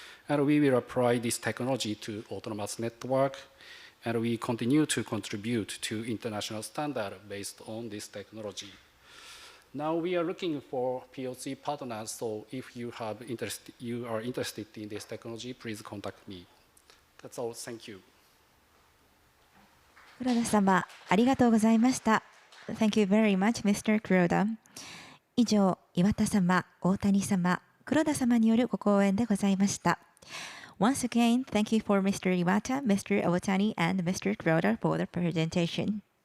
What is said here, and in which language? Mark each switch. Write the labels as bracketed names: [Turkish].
[English] And we will apply this technology to autonomous network, and we continue to contribute to international standard based on this technology. Now we are looking for POC partners, so if you are interested in this technology, please contact me. That's all. Thank you. [Japanese] 黒田様、ありがとうございました。 [English] Thank you very much, Mr. Kuroda. [Japanese] 以上、岩田様、大谷様、黒田様によるご講演でございました。 [English] Once again, thank you for Mr. Iwata, Mr. Owatani, and Mr. Kuroda for the presentation.